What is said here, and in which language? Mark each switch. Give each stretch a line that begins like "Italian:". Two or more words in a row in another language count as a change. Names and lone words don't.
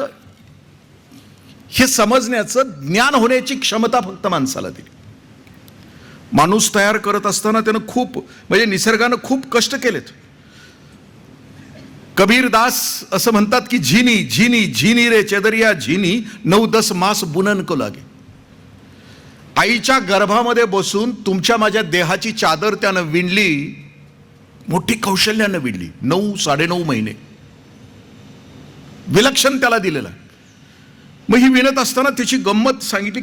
Marathi: हे समजण्याचं, ज्ञान होण्याची क्षमता फक्त माणसाला दिली. माणूस तयार करत असताना त्यानं खूप, म्हणजे निसर्गानं खूप कष्ट केलेत. कबीरदास असं म्हणतात की
Hindi: झिनी झिनी झिनी रे चदरिया झिनी 9-10 मास बुनन को लागे.
Marathi: आईच्या गर्भामध्ये बसून तुमच्या माझ्या देहाची चादर त्यानं विणली, मोठी कौशल्यानं विणली. 9-9.5 महिने विलक्षण त्याला दिलेला. मग ही विणत असताना त्याची गंमत सांगितली.